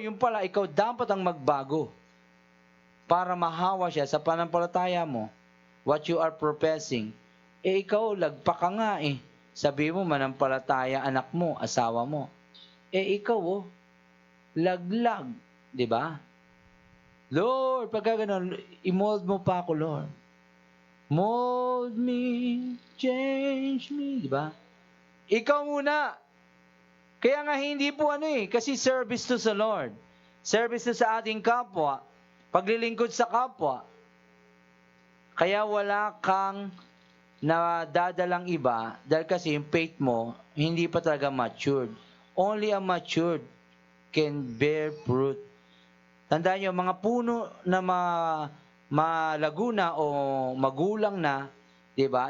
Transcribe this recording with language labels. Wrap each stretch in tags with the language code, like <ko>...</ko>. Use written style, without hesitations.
<tl>Yung pala, ikaw dapat ang magbago. Para mahawa siya sa panampalataya mo.</tl> <en>What you are professing.</en> <tl>Ikaw, lagpa ka nga Sabi mo, manampalataya anak mo, asawa mo. Ikaw, laglag. Diba? Lord, pagka ganun, imold mo pa ako, Lord.</tl> <en>Mold me, change me.</en> <tl>Diba? Ikaw muna. Kaya nga hindi po kasi service to sa Lord. Service to sa ating kapwa. Paglilingkod sa kapwa. Kaya wala kang na dadalang iba dahil kasi yung faith mo hindi pa talaga matured.</tl> <en>Only a matured can bear fruit.</en> <tl>Tandaan nyo, mga puno na malago na o magulang na, di ba?</tl>